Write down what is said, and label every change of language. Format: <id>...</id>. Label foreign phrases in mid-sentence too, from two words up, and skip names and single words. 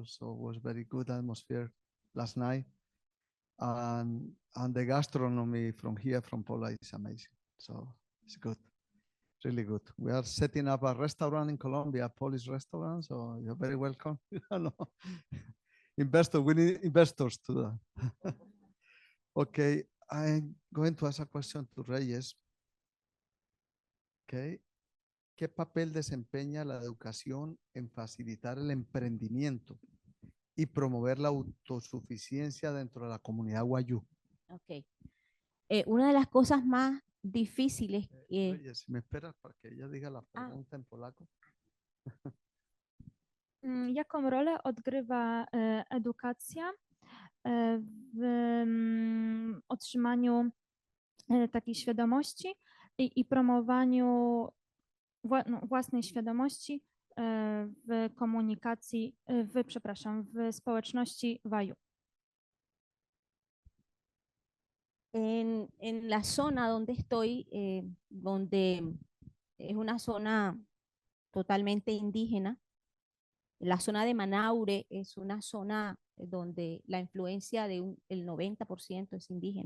<en>So it was very good atmosphere last night. And the gastronomy from here, from Poland, is amazing. So it's good, really good. We are setting up a restaurant in Colombia, a Polish restaurant. So you're very welcome. Investor, we need investors to that. Okay, I'm going to ask a question to Reyes. Okay.</en> <es>¿Qué papel desempeña la educación en facilitar el emprendimiento y promover la autosuficiencia dentro de la comunidad wayú? Okay. Una de las cosas más difíciles. Reyes, si me esperas para que ella diga la pregunta en polaco.</es> <pl>Jaką rolę odgrywa edukacja w otrzymaniu takiej świadomości i promowaniu własnej świadomości w komunikacji, w społeczności waju?</pl> <es>En la zona donde estoy, donde es una zona totalmente indígena, la zona de Manaure es una zona donde la influencia del 90% es indígena.</es>